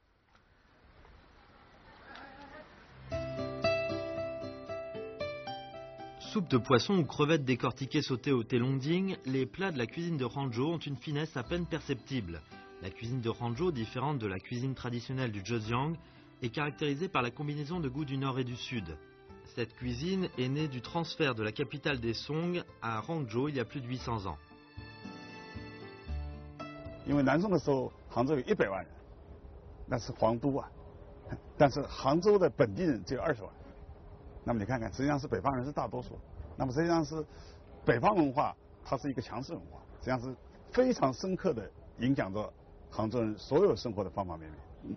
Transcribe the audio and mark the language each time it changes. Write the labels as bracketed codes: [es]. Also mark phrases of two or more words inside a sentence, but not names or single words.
[fr] Soupe de poisson ou crevettes décortiquées sautées au thé longding, les plats de la cuisine de Hangzhou ont une finesse à peine perceptible. La cuisine de Hangzhou, différente de la cuisine traditionnelle du Zhejiang, est caractérisée par la combinaison de goûts du nord et du sud. Cette cuisine est née du transfert de la capitale des Song à Hangzhou il y a plus de 800 ans. [zh] 因为南宋的时候，杭州有100万人，那是皇都啊，但是杭州的本地人只有20万。那么你看看，实际上是北方人是大多数。那么实际上是北方文化，它是一个强势文化，实际上是非常深刻的影响着杭州人所有生活的方方面面。